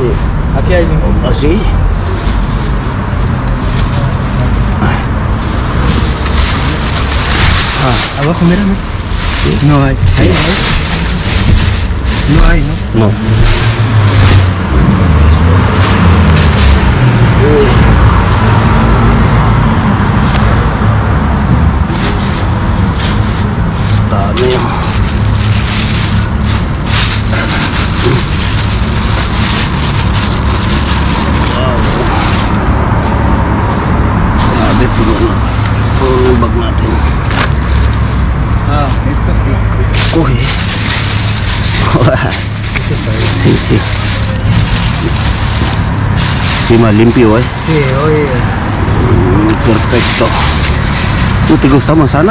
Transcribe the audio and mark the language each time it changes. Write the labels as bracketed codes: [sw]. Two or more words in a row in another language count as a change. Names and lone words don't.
[es] Aquí hay limón. ¿Así? Abajo, mírame. Sí. No hay. Ahí, ahí. No hay, ¿no? No. Listo. [tl] Dami. Grabe, puno yung bag natin. [es] Esto sí. Coge. Eso está bien. Sí, sí. encima limpio, eh. Sí, hoy Perfecto. ¿Tú te gusta manzana?